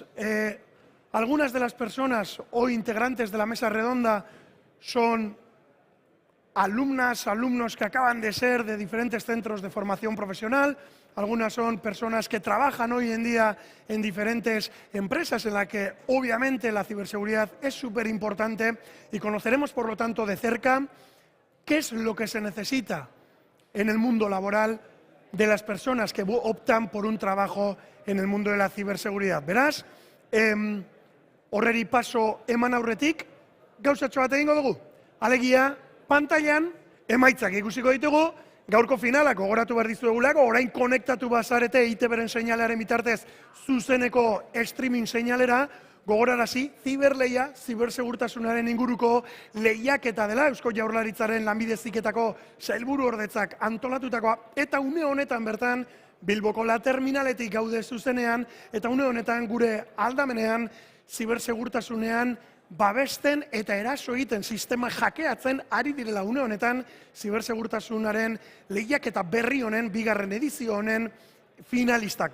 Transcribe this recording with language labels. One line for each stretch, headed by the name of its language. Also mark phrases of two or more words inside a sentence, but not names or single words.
Spanish: Algunas de las personas o integrantes de la mesa redonda son alumnos que acaban de ser de diferentes centros de formación profesional, algunas son personas que trabajan hoy en día en diferentes empresas en las que obviamente la ciberseguridad es súper importante y conoceremos por lo tanto de cerca qué es lo que se necesita en el mundo laboral de las personas que optan por un trabajo en el mundo de la ciberseguridad.
Basque: Beraz, horreri paso eman aurretik, gauzatxo bat egingo dugu. Alegia, pantailan, emaitzak ikusiko ditugu, gaurko finalak gogoratu behar dizuegulako, orain konektatu bazarete ITB-ren seinalearen bitartez zuzeneko streaming seinalera, gogorarazi, ziberleia, zibersegurtasunaren inguruko lehiaketa dela, Eusko Jaurlaritzaren lanbide heziketako sailburu ordetzak antolatutakoa, eta une honetan bertan, Bilboko La Terminaletik gaude zuzenean, eta une honetan gure aldamenean, zibersegurtasunean, babesten eta eraso egiten sistema jakeatzen ari direla une honetan, zibersegurtasunaren lehiaketa berri honen, bigarren edizio honen finalistak.